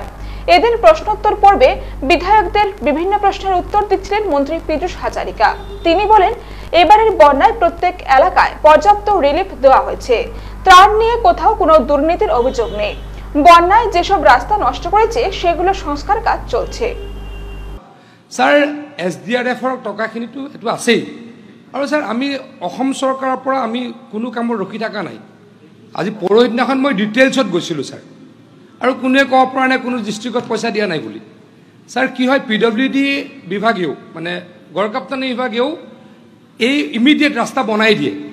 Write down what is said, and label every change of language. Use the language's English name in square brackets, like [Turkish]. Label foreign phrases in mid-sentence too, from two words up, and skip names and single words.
[Bangla] এদিন প্রশ্নোত্তর পর্বে বিধায়কদের বিভিন্ন প্রশ্নের উত্তর দিচ্ছিলেন মন্ত্রী পীযূষ হাজারিকা। তিনি বলেন, এবারের বন্যায় প্রত্যেক এলাকায় পর্যাপ্ত রিলিফ দেওয়া হয়েছে। ত্রাণ নিয়ে কোথাও কোনো দুর্নীতির অভিযোগ নেই। বন্যায় যেসব রাস্তা নষ্ট করেছে সেগুলো সংস্কার কাজ চলছে। [Assamese] স্যার, SDRF-ৰ টকাখিনিতো এইটো আছেই, আৰু স্যাৰ আমি অসম চৰকাৰৰ পৰা আমি কোনো কামত ৰখি থকা নাই। আজি পৰহি দিনাখন মই ডিটেইলছত গৈছিলোঁ ছাৰ, আৰু কোনোৱে ক'ব পৰা নাই কোনো ডিষ্ট্ৰিক্টত পইচা দিয়া নাই বুলি। ছাৰ কি হয়, PWD বিভাগেও মানে গড়কাপ্তানি বিভাগেও এই ইমিডিয়েট ৰাস্তা বনাই দিয়ে।